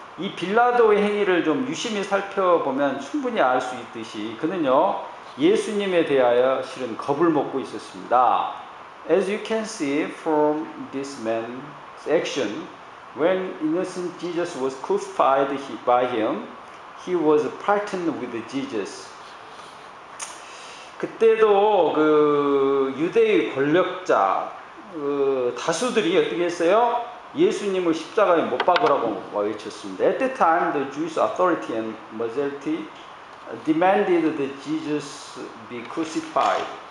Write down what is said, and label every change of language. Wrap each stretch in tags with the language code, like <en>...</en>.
<ko>이 빌라도의 행위를 좀 유심히 살펴보면 충분히 알 수 있듯이 그는요 예수님에 대하여 실은 겁을 먹고 있었습니다.</ko> <en>As you can see from this man's action, when innocent Jesus was crucified by him, he was frightened with Jesus.</en> <ko>그때도 그 유대의 권력자 다수들이 어떻게 했어요? 예수님을 십자가에 못 박으라고 외쳤습니다.</ko> <en>At the time, the Jewish authority and majority demanded that Jesus be crucified.</en>